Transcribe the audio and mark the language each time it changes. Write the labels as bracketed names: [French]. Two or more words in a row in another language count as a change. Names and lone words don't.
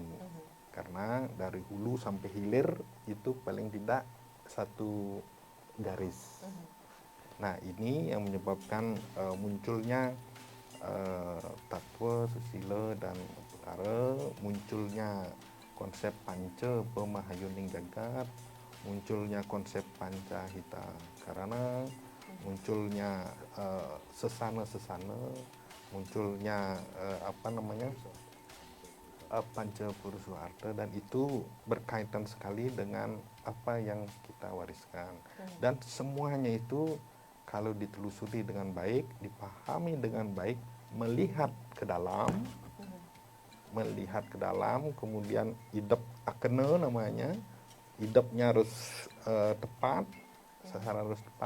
[Indonesian] Karena dari hulu sampai hilir itu paling tidak 1 garis. Nah, ini yang menyebabkan munculnya Tatwa, Susila, dan Perkara, munculnya konsep Panca Pemahayuning Jagat, munculnya konsep Pancahita Karana, munculnya sesana-sesana, munculnya Panca Purusuharta, dan itu berkaitan sekali dengan apa yang kita wariskan. Dan semuanya itu kalau ditelusuri dengan baik, dipahami dengan baik, melihat ke dalam, kemudian hidup akena namanya, hidupnya harus tepat, sasaran harus tepat.